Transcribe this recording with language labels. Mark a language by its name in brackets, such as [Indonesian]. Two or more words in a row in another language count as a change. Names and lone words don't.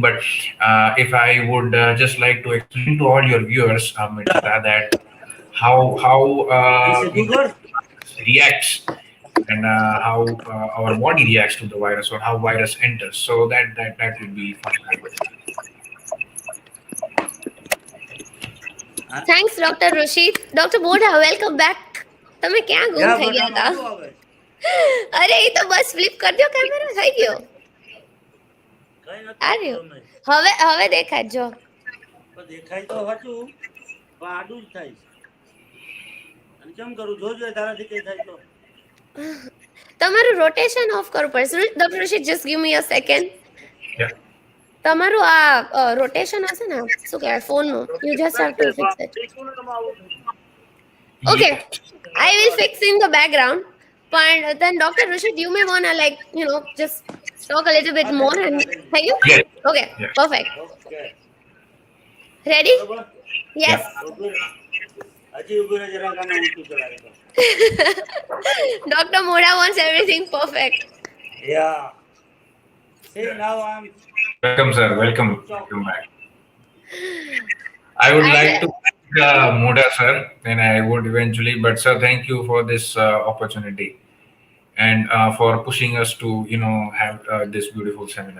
[English] But if I would just like to explain to all your viewers, Mirchita, that how reacts and how our body reacts to the virus or how virus enters. So that would be fun, I would say. [Gujarati] હા? [English] Thanks, Dr. Rushit. Dr. Modha, welcome back. [Gujarati] તમે ક્યાં ગુમ યા થઈ બટ ગયા આમ હતા? આડું આવે છે. અરે એ તો બસ ફ્લિપ કરી દો કેમેરા થઈ ગયો. કઈ નથી આ થતું રહ્યો. રમેશ. હવે દેખાય જો. પણ દેખાય તો હતું પણ આડું જ થાય છે. અને કેમ કરું જોજો તારાથી કઈ થાય તો. તમારું [English] rotation off [Gujarati] કરવું પડશે. [English] Doctor ઋષિત just give me a second. Yeah. [Gujarati] તમારું આ રોટેશન હશે ને શું કહેવાય ફોનનું [English] you just have to fix it. Okay, Yes. I will fix in the background. But then Dr. Rishit, you may wanna like, just talk a little bit [Gujarati] હા થઈ [English] more [Gujarati] ગયું [English] and [Gujarati] હા થઈ ગયું. [English] thank you. Yes. Okay, Yeah. perfect. ઓકે Ready? [Gujarati] બરોબર. [English] Yes. Yeah. [Gujarati] ઊભી રહે. હજી ઊભી રહે જરા કાને ઊંચું ચલાવે તો. [English] Dr. Modha wants everything perfect. યા See now I'm Welcome, sir. Welcome. switch off. Welcome back. I would As like to thank Modha, sir, and I would eventually, but sir, thank you for this opportunity and for pushing us to, have this beautiful seminar.